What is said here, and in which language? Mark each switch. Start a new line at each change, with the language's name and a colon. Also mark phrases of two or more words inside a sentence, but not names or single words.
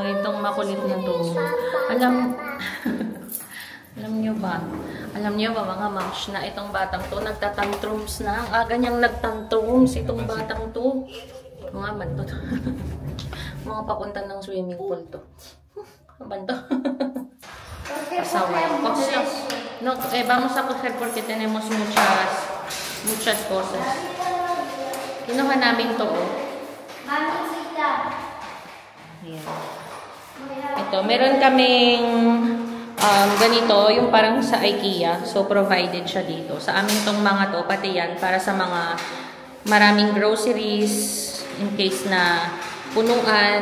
Filipino: Itong makulit na to. Alam nyo ba? Alam nyo ba, mga moms, na itong batang to, nagtatantrums na. Ang aga niyang nagtantrums itong batang to. Mga man to. Mga papunta ng
English: swimming pool
Filipino: to. Ano ba to? Asawa.
Spanish: No, vamos a coger porque tenemos muchas cosas.
Filipino: Kinuha namin to. Ayan. Ito, meron kaming ganito, yung parang sa IKEA. So, provided siya dito. Sa amin tong mga to, pati yan, para sa mga maraming groceries,
English: in case
Filipino: na punuan.